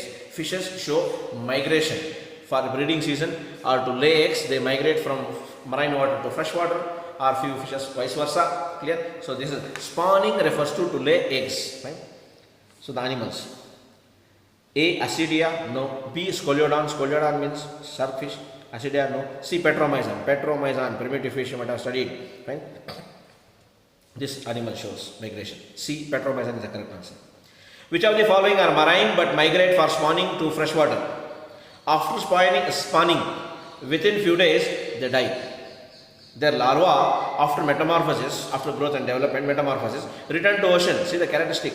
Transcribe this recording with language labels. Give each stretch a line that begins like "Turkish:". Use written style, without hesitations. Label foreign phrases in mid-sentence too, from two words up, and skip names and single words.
English: Fishes show migration for breeding season, or to lay eggs. They migrate from marine water to fresh water, or few fishes vice versa. Clear? So this is spawning refers to lay eggs. Right? So the animals. A. Acidia, no. B. Scoliodon. Scoliodon means shark fish. Acidia, no. C. Petromyzon. Petromyzon, primitive fish you might have studied. Right? This animal shows migration. C. Petromyzon is the correct answer. Which of the following are marine but migrate for spawning to fresh water? After spawning, within few days they die. Their larvae, after metamorphosis, after growth and development, metamorphosis, return to ocean. See the characteristic.